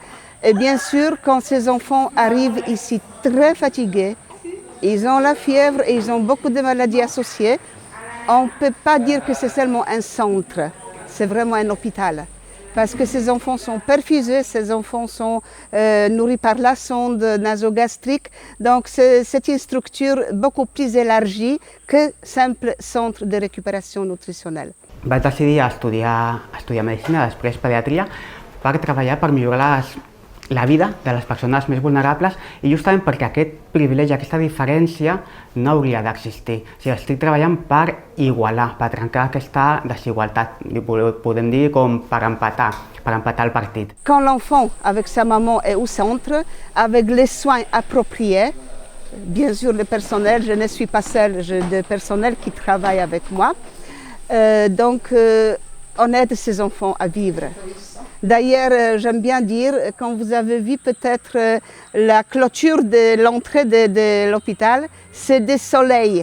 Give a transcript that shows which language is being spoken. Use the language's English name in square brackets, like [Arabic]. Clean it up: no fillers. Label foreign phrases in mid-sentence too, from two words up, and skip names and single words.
[French] Et bien sûr, quand ces enfants arrivent ici très fatigués, ils ont la fièvre et ils ont beaucoup de maladies associées, on ne peut pas dire que c'est seulement un centre, c'est vraiment un hôpital. Parce que ces enfants sont perfusés, ces enfants sont nourris par la sonde nasogastrique. Donc c'est une structure beaucoup plus élargie que simple centre de récupération nutritionnelle. [Catalan] Vaig decidir estudiar medicina, després pediatria, per treballar per millorar la vida de les persones més vulnerables i justament perquè aquest privilegi, aquesta diferència no hauria d'existir. O sigui, estic treballant per igualar, per trencar aquesta desigualtat, podem dir com per empatar el partit. [French] Quand l'enfant avec sa maman est au centre, avec les soins appropriés, bien sûr le personnel, je ne suis pas seule, j'ai des personnels qui travaillent avec moi, donc on aide ces enfants à vivre. D'ailleurs, j'aime bien dire, quand vous avez vu peut-être la clôture de l'entrée de l'hôpital, c'est des soleils.